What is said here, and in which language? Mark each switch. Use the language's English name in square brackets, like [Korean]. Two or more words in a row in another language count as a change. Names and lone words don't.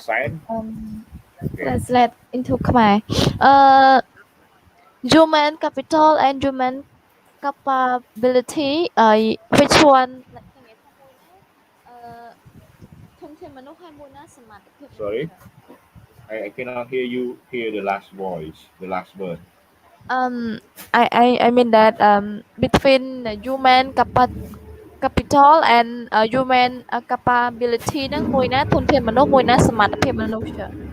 [English] science, okay. translate into Khmer. Human capital and human capability. Which one? Sorry, [Khmer] ធនធានមនុស្សហើយមួយណាសមត្ថភាពមនុស្សចា៎ [English] I cannot hear you hear the last voice, the last word. um I mean that between human capital and human capability [Khmer] ហ្នឹងមួយណាធនធានមនុស្សមួយណាសមត្ថភាពមនុស្សចា៎